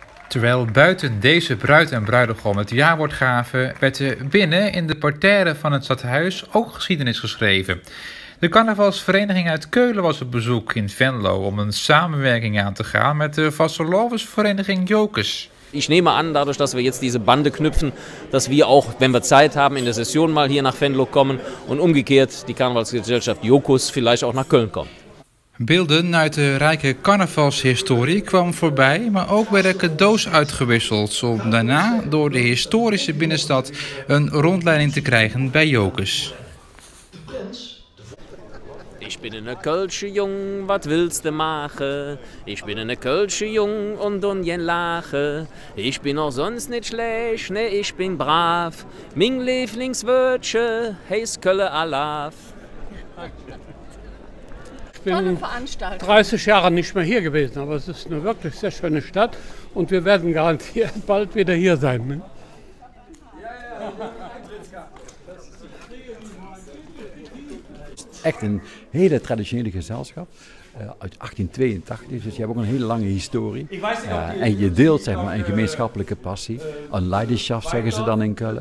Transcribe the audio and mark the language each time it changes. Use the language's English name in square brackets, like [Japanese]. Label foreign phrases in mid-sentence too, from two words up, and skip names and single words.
[Dutch] Terwijl buiten deze bruid en bruidegom het jawoord gaven, werd er binnen in de parterre van het stadhuis ook geschiedenis geschreven. De carnavalsvereniging uit Keulen was op bezoek in Venlo om een samenwerking aan te gaan met de vastelovensvereniging Jokers. [German] Ich nehme an, dadurch, dass wir jetzt diese Bande knüpfen, dass wir auch, wenn wir Zeit haben, in der Session mal hier nach Venlo kommen und umgekehrt die Karnevalsgesellschaft Jokers vielleicht auch nach Köln kommt. Beelden uit de rijke carnavalshistorie kwamen voorbij, maar ook werden cadeaus uitgewisseld om daarna door de historische binnenstad een rondleiding te krijgen bij Jokers. Ich bin eine Kölsche Jung, wat willst du machen? Ich bin eine Kölsche Jung und jen lache. Ich bin auch sonst nicht schlecht, ne, ich bin brav. Mein Lieblingswörtchen heißt Kölle Alaf. Ich bin 30 Jahre nicht mehr hier gewesen, aber es ist eine wirklich sehr schöne Stadt und wir werden garantiert bald wieder hier sein. Ne? [Dutch] Echt een hele traditionele gezelschap uit 1882, dus je hebt ook een hele lange historie. En je deelt zeg maar een gemeenschappelijke passie, een leiderschap zeggen ze dan in Keulen.